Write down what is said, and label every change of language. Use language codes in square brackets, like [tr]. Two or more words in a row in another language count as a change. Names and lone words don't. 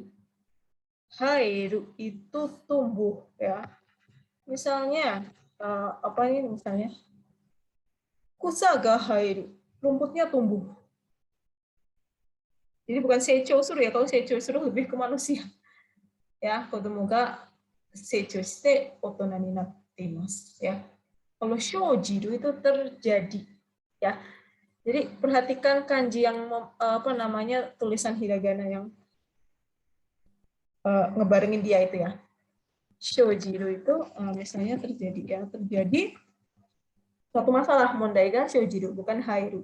[id] Hairu itu tumbuh ya. Misalnya apa ini misalnya? [ja] 草が入る, [id] rumputnya tumbuh. Jadi bukan seichosuru ya, kalau seichosuru lebih ke manusia. Ya, [ja] 子供が成長して大人になっています ya. [id] Kalau shojiru itu terjadi ya. Jadi perhatikan kanji yang apa namanya tulisan hiragana yang ngebarengin dia itu ya. Shojiru itu misalnya terjadi ya, terjadi suatu masalah [ja] 問題が生じる [id] bukan hairu.